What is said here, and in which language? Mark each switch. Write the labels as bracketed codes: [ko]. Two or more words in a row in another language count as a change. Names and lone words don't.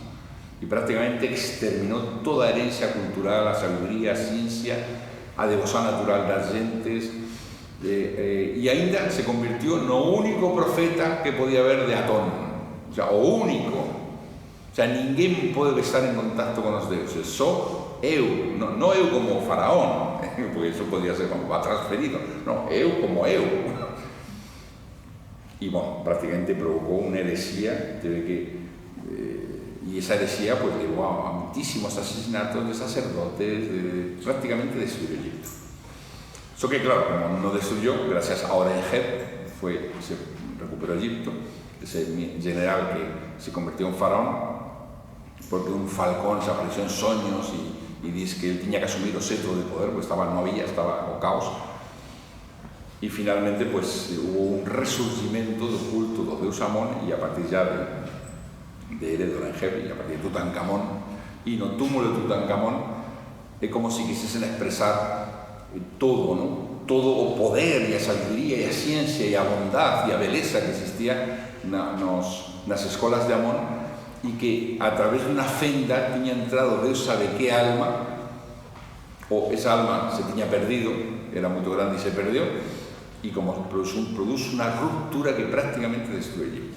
[gl] Y prácticamente exterminó toda a herencia cultural, a sabiduría, a ciencia, a devoción natural das gentes, e ainda se convirtió no único profeta que podía haber de Atón, [es] o sea, [gl] o único. [es] O sea, [gl] ninguén pode estar en contacto con os deuses, só eu, non eu como faraón, porque eso podía ser como va transferido, non, eu como eu. E, bueno, prácticamente provocou unha heresía, teve que... [es] E y esa herejía pues llevó a muchísimos asesinatos de sacerdotes, prácticamente destruyó Egipto. Eso que claro, como no destruyó, gracias a Orenheb se recuperó Egipto, ese general que se convirtió en faraón, porque un falcón se apareció en sueños y dice que él tenía que asumir el cetro de poder, pues estaba o caos. Y finalmente pues hubo un resurgimiento del culto del deus Amón, y a partir ya de Orenheb y a partir de Tutankamón, y [gl] no túmulo [es] de Tutankamón, es como si quisiesen expresar todo, ¿no? [gl] Todo o poder e a sabiduría e a ciencia e a bondad e a beleza que existía nas escolas de Amón, e que a través de unha fenda tiña entrado Deus sabe que alma, ou esa alma se tiña perdido, era moito grande e se perdió, e como produce unha ruptura que prácticamente destruyó Egipto.